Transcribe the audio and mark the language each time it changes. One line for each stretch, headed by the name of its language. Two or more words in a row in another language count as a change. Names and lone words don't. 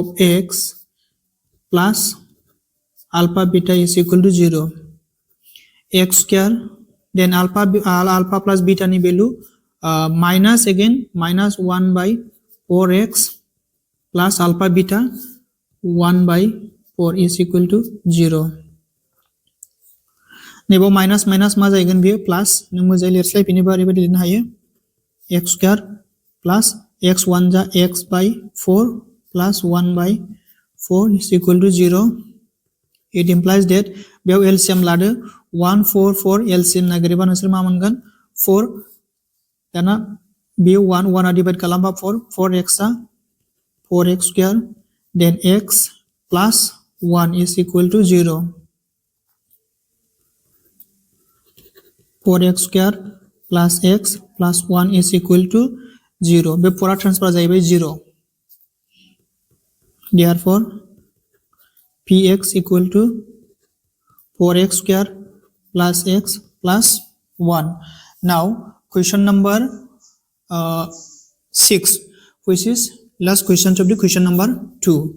English: x plus alpha beta is equal to 0 x square then alpha plus beta ni value minus again minus 1 by 4x plus alpha beta 1 by 4 is equal to 0
Bodo: नेबाव माइनास माइनास मा जागोन बियो प्लस नों मोजाङै लिरस्लायफिनोबा ओरैबायदि लिरनो हायो
English: x square plus x1
Bodo: जा
English: x by 4 plus 1 by 4 is equal to 0 it implies that
Bodo: बेयाव LCM लादो 1 4 4 LCM नागिरोबा नोंसोर मा मोनगोन 4 दाना बेयो 1 1 आ डिवाइड खालामबा 4 4x आ
English: 4x square then x plus 1 is equal to 0 4x square plus x plus 1 is equal to 0
Bodo: बे पूरा ट्रांसफर जाहैबाय
English: 0 therefore px equal to 4x square plus x plus 1 now question number 6 which is last question of the question number 2